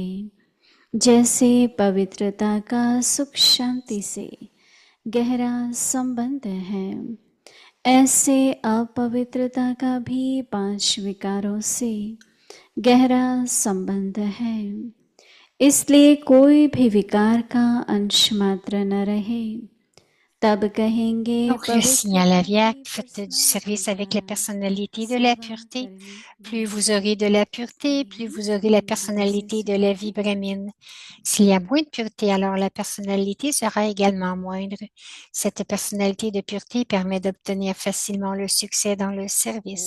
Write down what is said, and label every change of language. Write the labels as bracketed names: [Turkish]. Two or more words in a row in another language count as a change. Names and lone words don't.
[Hindi] जैसे पवित्रता का सुख शांति से गहरा संबंध है, ऐसे अपवित्रता का भी 5 विकारों से गहरा संबंध है। इसलिए कोई भी विकार का अंश मात्र न रहे, तब कहेंगे [French] Donc, le signal aviaque, faites du service avec la personnalité de la pureté. Plus vous aurez de la pureté, plus vous aurez la personnalité de la vie brahmine. S'il y a moins de pureté, alors la personnalité sera également moindre. Cette personnalité de pureté permet d'obtenir facilement le succès dans le service.